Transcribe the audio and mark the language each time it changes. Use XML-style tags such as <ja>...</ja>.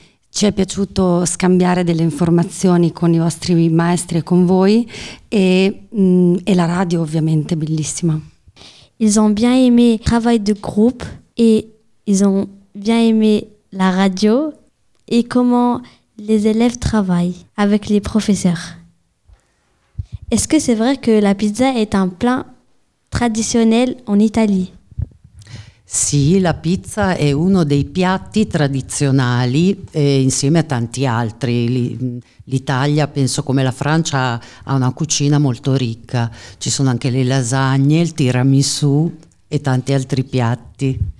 <it>Ci è piaciuto scambiare delle informazioni con i vostri maestri e con voi e la radio ovviamente bellissima.</it> <fr>Ils ont bien aimé le travail de groupe et ils ont bien aimé la radio et comment les élèves travaillent avec les professeurs. Est-ce que c'est vrai que la pizza est un plat traditionnel en Italie?</fr> <it>Sì, la pizza è uno dei piatti tradizionali insieme a tanti altri. L'Italia, penso come la Francia, ha una cucina molto ricca. Ci sono anche le lasagne, il tiramisù e tanti altri piatti.</it>